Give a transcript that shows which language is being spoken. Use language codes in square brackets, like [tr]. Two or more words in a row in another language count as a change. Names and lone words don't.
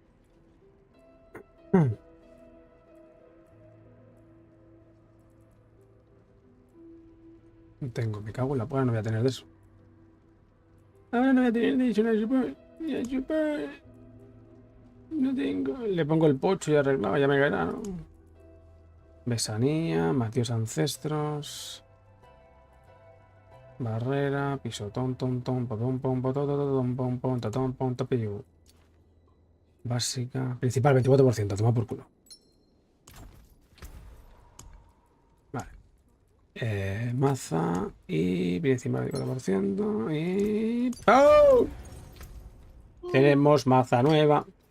[es] No tengo, me cago en la puta, no voy a tener de eso. Ahora no voy a tener de eso, no tengo. Le pongo el pocho y arreglado, ya me caerá, ¿no? Besanía, Matios Ancestros. Barrera, pisotón, ton, potón, pom, potón, pom, pom, totón, pom, topillo. Básica. Principal, 24%, toma por culo. Vale. Maza y principal, 24%. Y. ¡Oh! Tenemos maza nueva.